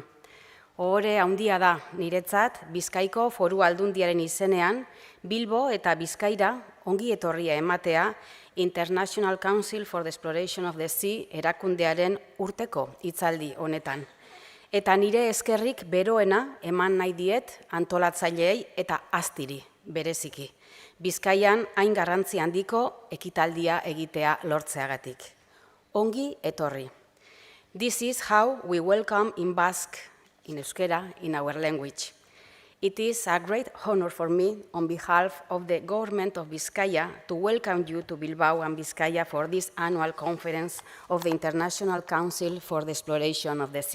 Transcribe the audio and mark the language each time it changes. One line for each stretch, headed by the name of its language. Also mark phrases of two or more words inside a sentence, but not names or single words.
Basque: Ohore handia da niretzat Bizkaiko Foru Aldundiaren izenean Bilbo eta Bizkaira ongi etorria ematea International Council for the Exploration of the Sea erakundearen urteko hitzaldi honetan. Eta nire eskerrik beroena eman nahi diet antolatzaileei eta AZTIri bereziki. Bizkaian hain garrantzi handiko ekitaldia egitea lortzeagatik. Ongi etorri.
English: This is how we welcome in Basque, in Euskera, in our language. It is a great honor for me, on behalf of the government of Bizkaia, to welcome you to Bilbao and Bizkaia for this annual conference of the International Council for the Exploration of the Sea.